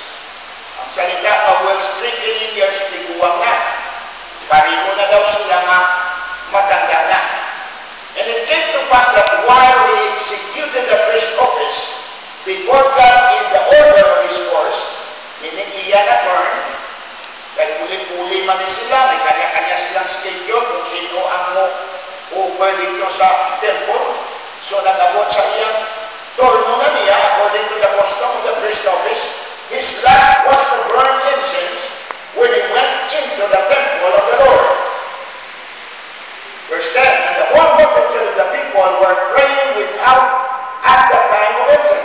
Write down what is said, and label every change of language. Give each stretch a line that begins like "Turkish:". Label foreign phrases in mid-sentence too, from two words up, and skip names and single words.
Hiligaynon: Ang salita na
English: well stricken in years,
Hiligaynon: tiguang na. Parino na daw sila nga matanda na.
English: And it came to pass that while he executed the priest office before God in the order of his course, meaning
Hiligaynon: iya na turn, kaya puli-puli man sila,
Filipino: may kanya-kanya silang schedule kung sino ang over dito sa
English: temple.
Hiligaynon: So nag-abot sa iyang turno na niya,
English: according to the custom of the priest office, his lot was to burn incense when he went into the temple of the Lord. Verse 10, and the whole multitude of the people were praying without at the time of incense.